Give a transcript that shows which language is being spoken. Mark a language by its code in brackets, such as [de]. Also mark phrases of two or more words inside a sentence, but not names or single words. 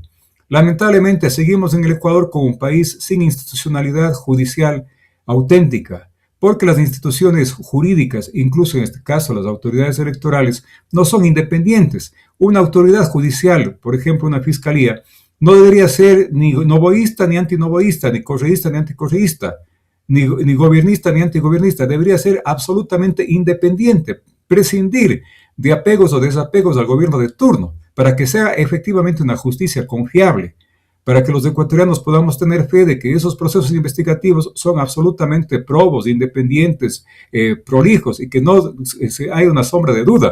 [es] Lamentablemente seguimos en el Ecuador como un país sin institucionalidad judicial auténtica, porque las instituciones jurídicas, incluso en este caso las autoridades electorales, no son independientes. Una autoridad judicial, por ejemplo una fiscalía, no debería ser ni novoísta ni antinovoísta, ni correísta ni anticorreísta, ni gobernista ni antigobernista, debería ser absolutamente independiente, prescindir de apegos o desapegos al gobierno de turno, para que sea efectivamente una justicia confiable, para que los ecuatorianos podamos tener fe de que esos procesos investigativos son absolutamente probos, independientes, prolijos, y que no hay una sombra de duda.